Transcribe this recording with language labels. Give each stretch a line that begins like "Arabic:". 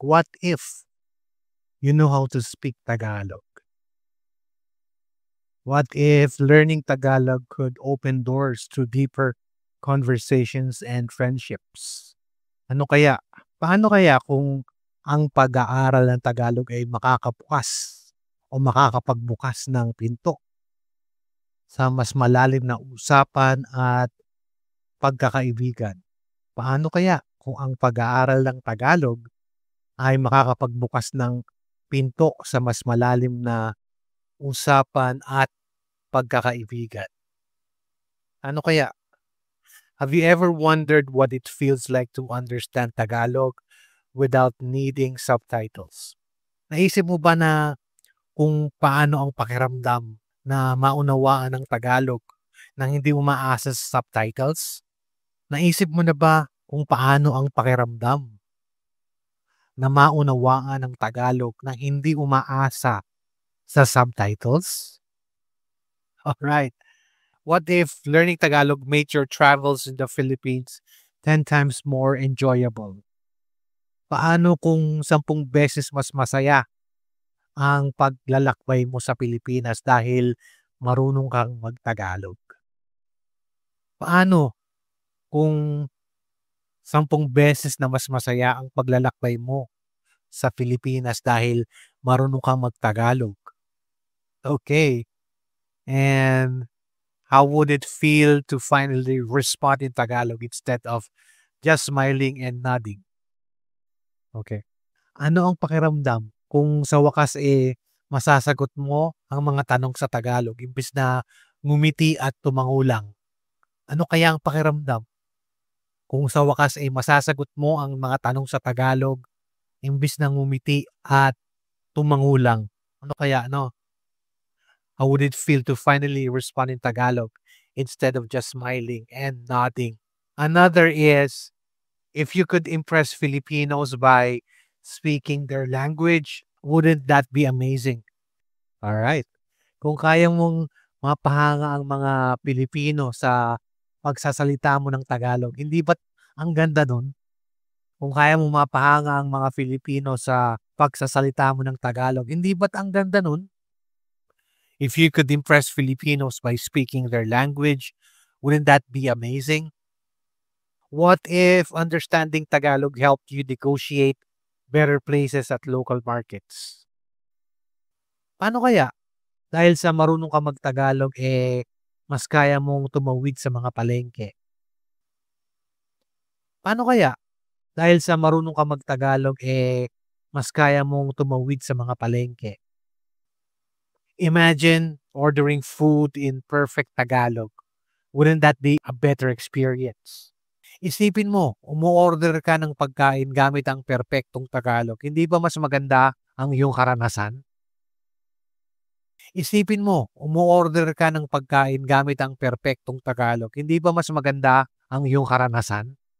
English: What if you know how to speak Tagalog? What if learning Tagalog could open doors to deeper conversations and friendships?
Filipino: Ano kaya? Paano kaya kung ang pag-aaral ng Tagalog ay makakabukas o makakapagbukas ng pinto sa mas malalim na usapan at pagkakaibigan? Paano kaya kung ang pag-aaral ng Tagalog ay makakapagbukas ng pinto sa mas malalim na usapan at pagkakaibigan? Ano kaya?
English: Have you ever wondered what it feels like to understand Tagalog without needing subtitles?
Filipino: Naisip mo ba na kung paano ang pakiramdam na maunawaan ng Tagalog nang hindi umaasa sa subtitles? Naisip mo na ba kung paano ang pakiramdam na maunawaan ng Tagalog nang hindi umaasa sa subtitles?
English: Alright. What if learning Tagalog made your travels in the Philippines 10 times more enjoyable?
Filipino: Paano kung 10 beses mas masaya ang paglalakbay mo sa Pilipinas dahil marunong kang mag-Tagalog? Paano kung 10 beses na mas masaya ang paglalakbay mo sa Pilipinas dahil marunong kang mag-Tagalog?
English: Okay. And how would it feel to finally respond in Tagalog instead of just smiling and nodding? Okay.
Filipino: Ano ang pakiramdam kung sa wakas masasagot mo ang mga tanong sa Tagalog imbis na ngumiti at tumango lang? Ano kaya ang pakiramdam kung sa wakas masasagot mo ang mga tanong sa Tagalog imbis na ngumiti at tumango lang? Ano kaya, no?
English: How would it feel to finally respond in Tagalog instead of just smiling and nodding? Another is, if you could impress Filipinos by speaking their language, wouldn't that be amazing? Alright.
Filipino: Kung kaya mong mapahanga ang mga Pilipino sa pagsasalita mo ng Tagalog, hindi ba't ang ganda nun? Kung kaya mong mapahanga ang mga Filipino sa pagsasalita mo ng Tagalog, hindi ba't ang ganda nun?
English: If you could impress Filipinos by speaking their language, wouldn't that be amazing? What if understanding Tagalog helped you negotiate better places at local markets?
Filipino: Paano kaya? Dahil sa marunong ka mag-Tagalog, mas kaya mong tumawid sa mga palengke. Paano kaya? Dahil sa marunong ka mag-Tagalog, mas kaya mong tumawid sa mga palengke.
English: Imagine ordering food in perfect Tagalog. Wouldn't that be a better experience?
Filipino: Isipin mo, umu-order ka ng pagkain gamit ang perpektong Tagalog. Hindi ba mas maganda ang iyong karanasan? Isipin mo, umu-order ka ng pagkain gamit ang perpektong Tagalog. Hindi ba mas maganda ang iyong karanasan?